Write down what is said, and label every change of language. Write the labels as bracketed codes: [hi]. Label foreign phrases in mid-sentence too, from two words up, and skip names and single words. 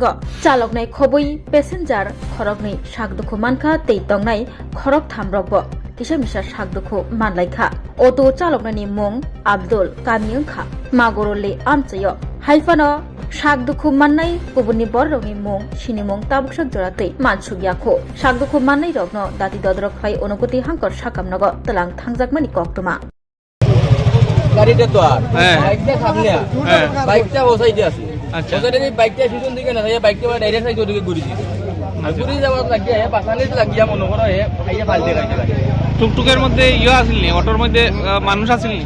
[trp] चालकनाय खबै पेसेन्जार खरगनै सागदखो मानखा तै तंगनाय खरग थामरगबो किसा सागदखो मानलायखा अटो चालकनायनि मुं आब्दुल कामियंखा मागरले आमचयो हाइफानो सागदखो माननाय गुबुननि बररगनि मुं सिनि मुं ताबुकसक जरातै मानसुगियाखो सागदखो माननाय रगनो दाति ददरक खाय अनुगति हांकर साकामनग तलां थांजाकमानि कक्तमा [bn] গাড়িটা তো আর বাইকটা সামনে বাইকটা বসাইতে আছে আচ্ছা বসাইতে বাইকটা পিছন দিকে না যায় বাইকটা [en] direct side [bn] ওদিকে ঘুরে দিছে আর ঘুরে যাওয়ার লাগিয়া পাছানে লাগিয়া মনে করো আইয়া পাল্টে লাগে টুকটুকের মধ্যে ইয়ে আসিল নি অটোর মধ্যে মানুষ আসিল নি